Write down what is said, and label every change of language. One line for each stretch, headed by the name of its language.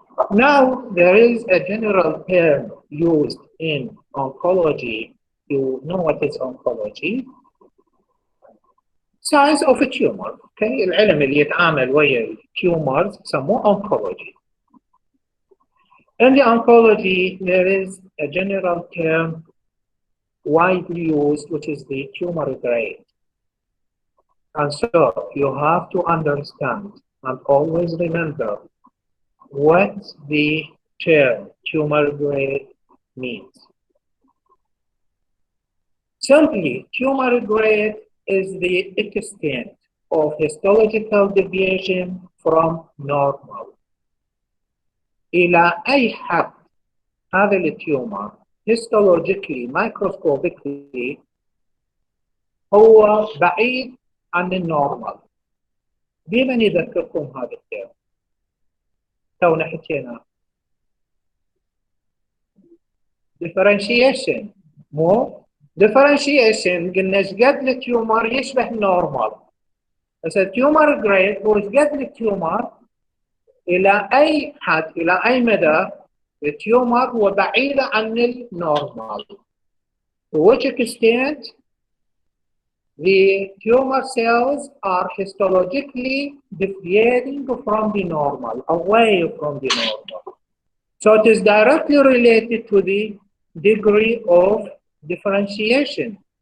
English: Now, there is a general term used in oncology. You know what is oncology? Science of a tumor.
Arabic: Okay, العلم اللي يتعامل ويا tumors سموه oncology.
English: In the oncology, there is a general term widely used, which is the tumor grade. And so you have to understand and always remember what the term tumor grade means. Simply, tumor grade is the extent of histological deviation from normal.
Arabic: إلى أي حد هذا التيومر
English: histologically microscopically
Arabic: هو بعيد عن النورمال. بمن يذكركم هذا الكلام؟ تونا حكينا differentiation مو differentiation قلنا ايش قد التيومر يشبه النورمال. بس التيومر جريد هو ايش قد التيومر الى اي حد الى اي مدى التيومر هو بعيد عن النورمال.
English: To which extent the tumor cells are histologically deviating from the normal, away from the normal. So it is directly related to the degree of differentiation.